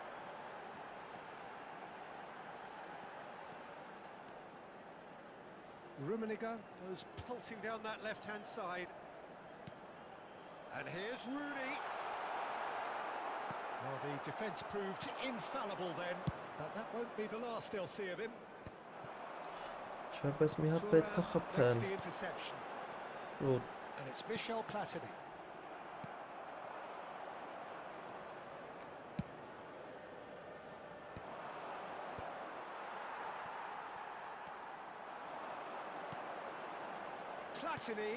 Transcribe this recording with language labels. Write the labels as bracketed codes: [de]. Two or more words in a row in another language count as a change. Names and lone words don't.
[en] Rummenigge goes pelting down that left-hand side. And here's Rooney. Well, the defence proved infallible then, but that won't be the last they'll see of him. [hy] Չէ, բայց մի հատ [en] Thuram [hy] պետք է [en] makes [hy] խփել։ [en] the interception. Good. And it's Michel Platini. Platini.